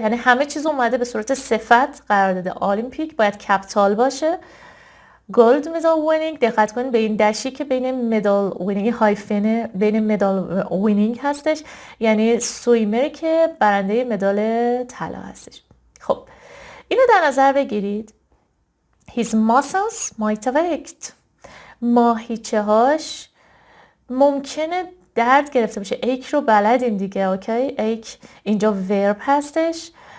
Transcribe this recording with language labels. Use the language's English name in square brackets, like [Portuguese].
[Persian] یعنی همه چیز اومده به صورت صفت قرار داده. المپیک باید کپیتال باشه. گولد مدال وینینگ، دقت کنید به این دشی که بین مدال وینینگ هایفن بین مدال وینینگ هستش، یعنی سویمر که برنده مدال طلا هستش. خب اینو در نظر بگیرید. [English] His muscles might have ached. [Persian] ماهیچه هاش ممکنه درد گرفته باشه. ایک رو بلدیم دیگه. اوکی، ایک اینجا ورب هستش.